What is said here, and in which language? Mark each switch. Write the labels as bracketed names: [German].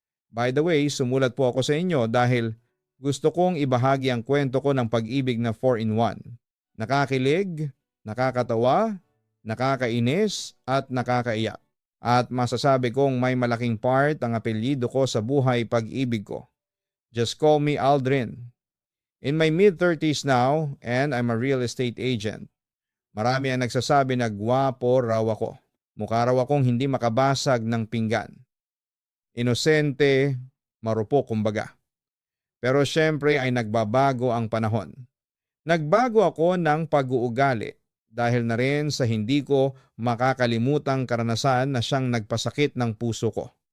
[English] By the way, [Filipino] sumulat po ako sa inyo dahil gusto kong ibahagi ang kwento ko ng pag-ibig na 4-in-1. Nakakilig, nakakatawa, nakakainis at nakakaiyak. At masasabi kong may malaking part ang apelyido ko sa buhay pag-ibig ko. [English] Just call me Aldrin. In my mid-30s now and I'm a real estate agent. [Filipino] Marami ang nagsasabi na gwapo raw ako. Mukha raw akong hindi makabasag ng pinggan. Inosente, marupok kumbaga. Pero syempre ay nagbabago ang panahon. Nagbago ako ng pag-uugali dahil na rin sa hindi ko makakalimutang karanasan na siyang nagpasakit ng puso ko.